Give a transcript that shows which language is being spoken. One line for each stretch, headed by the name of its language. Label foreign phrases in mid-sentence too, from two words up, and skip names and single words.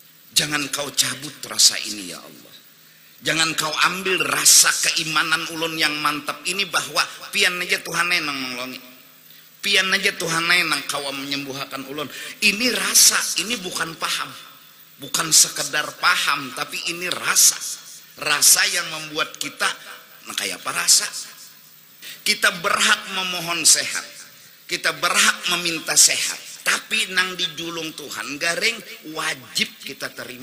Indonesian: Jangan kau cabut rasa ini ya Allah. Jangan kau ambil rasa keimanan
Banjar: ulun yang mantap
Indonesian: ini bahwa
Banjar: pian aja Tuhan nang nolongi. Pian aja Tuhan nang kau menyembuhkan ulun.
Indonesian: Ini rasa, ini bukan paham. Bukan sekedar paham, tapi ini rasa. Rasa yang membuat kita, nah kayak apa rasa? Kita berhak memohon sehat. Kita berhak meminta sehat. Tapi
Banjar: nang dijulung Tuhan garing
Indonesian: wajib kita terima.